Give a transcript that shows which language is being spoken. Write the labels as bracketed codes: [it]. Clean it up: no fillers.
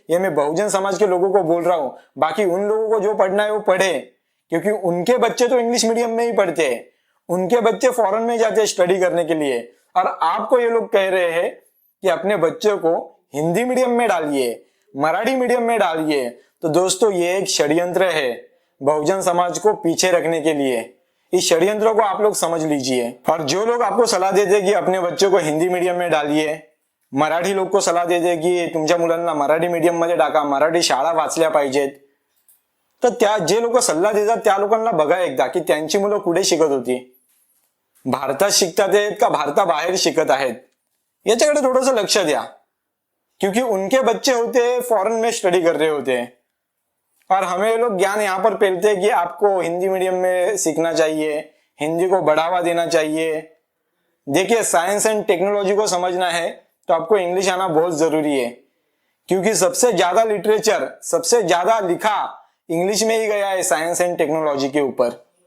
[hi] ये मैं बहुजन समाज के लोगों को बोल रहा हूं, बाकी उन लोगों को जो पढ़ना है वो पढ़े, क्योंकि उनके बच्चे तो इंग्लिश मीडियम में ही पढ़ते हैं, उनके बच्चे फॉरेन में जाते हैं स्टडी करने के लिए। और आपको ये लोग कह रहे हैं कि अपने बच्चों को हिंदी मीडियम में डालिए, मराठी मीडियम में डालिए। तो दोस्तों ये एक षड्यंत्र है बहुजन समाज को पीछे रखने के लिए। इस षड्यंत्र को आप लोग समझ लीजिए। और जो लोग आपको सलाह देते कि अपने बच्चों को हिंदी मीडियम में डालिए, मराठी लोग को सलाह देते की [mr] तुमच्या मुलांना मराठी मीडियम मध्ये टाका, मराठी शाळा वाचल्या पाहिजेत, तर त्या जे लोक सल्ला देतात त्या लोकांना बघा एकदा की त्यांची मुलं कुठे शिकत होती, भारतात शिकतात आहेत का भारताबाहेर शिकत आहेत, याच्याकडे थोडंसं लक्ष द्या। [hi] क्योंकि उनके बच्चे होते फॉरेन में स्टडी कर रहे होते हैं और हमें ये लोग ज्ञान यहाँ पर पेलते हैं कि आपको हिंदी मीडियम में सीखना चाहिए, हिंदी को बढ़ावा देना चाहिए। देखिए साइंस एंड टेक्नोलॉजी को समझना है तो आपको इंग्लिश आना बहुत जरूरी है, क्योंकि सबसे ज्यादा लिटरेचर, सबसे ज्यादा लिखा इंग्लिश में ही गया है साइंस एंड टेक्नोलॉजी के ऊपर।